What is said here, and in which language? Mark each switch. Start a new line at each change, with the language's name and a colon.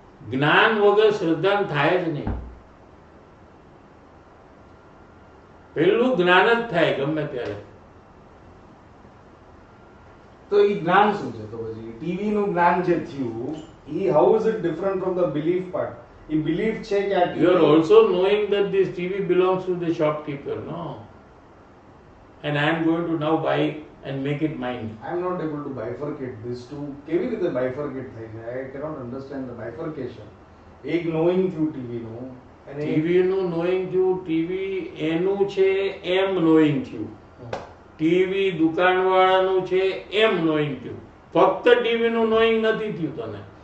Gujarati: જ્ઞાન વગર શ્રદ્ધા થાય જ નહીં. પેલું જ્ઞાન જ થાય ગમે ત્યારે. તો ઈ જ્ઞાન શું છે? તો પછી ટીવી નું જ્ઞાન જે થયું, ઈ
English: How is it different from the belief part?
Gujarati: E belief છે કે આ
English: You are also knowing that this TV belongs to the shopkeeper, no? And I am going to now buy and make it mine. I am not able to bifurcate these two.
Gujarati: કેવી રીતે bifurcate થાય છે?
English: I cannot understand the bifurcation.
Gujarati: એક knowing થયું TV નું, અને TV નું knowing થયું, ટીવી એનું છે એમ knowing થયું. ટીવી દુકાનવાળાનું છે એમ knowing થયું. ફક્ત ટીવી નું knowing નથી થયું તને.